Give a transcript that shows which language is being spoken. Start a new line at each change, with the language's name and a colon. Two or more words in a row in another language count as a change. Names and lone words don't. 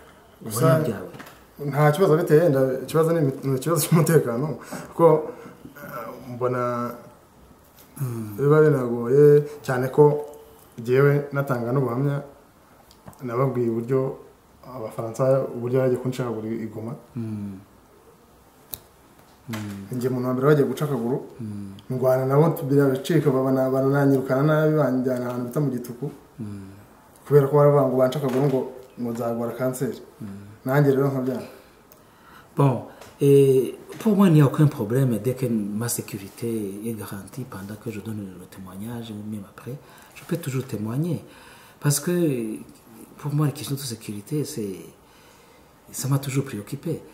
Kinyarwanda: Nta kibazo biteye ikibazo ni ikibazo cy'umutekano kuko mbona biba binagoye cyane ko njyewe natanga n'ubuhamya nababwiye uburyo abafaransa uburyo bagiye kunca akaguru igoma njye mu mbere bagiye guca akaguru ndwana nabo birabicika bananyirukana nabi banjyana ahantu bita mu gituku kubera ko baravuga ngo banca akaguru ngo nzagwara kanseri nanjye rero nkabyanga.
French: Bon, pour moi, il n'y a aucun problème dès que ma sécurité est garantie pendant que je donne le témoignage ou même après. Je peux toujours témoigner. Parce que pour moi, la question de sécurité, ça m'a toujours préoccupé.